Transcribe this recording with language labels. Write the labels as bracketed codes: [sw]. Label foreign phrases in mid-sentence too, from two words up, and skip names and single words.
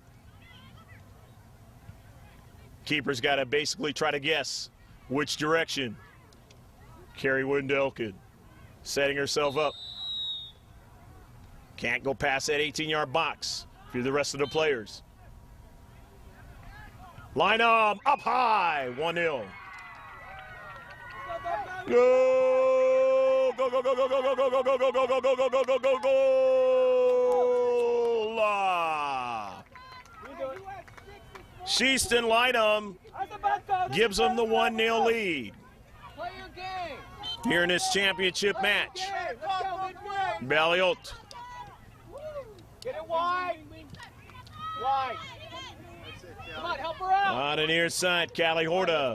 [en] Keeper's got to basically try to guess which direction. Carrie Wendelkin setting herself up. Can't go past that 18-yard box for the rest of the players. Lynham up high, 1-0. Go, go, go, go, go, go, go, go, go, go, go, go, go, go, go, go, go, go, go. Sheaston Lynham gives them the 1-0 lead here in this championship match. Balliot. Get it wide. Wide. Come on, help her out. On the near side, Callie Horta.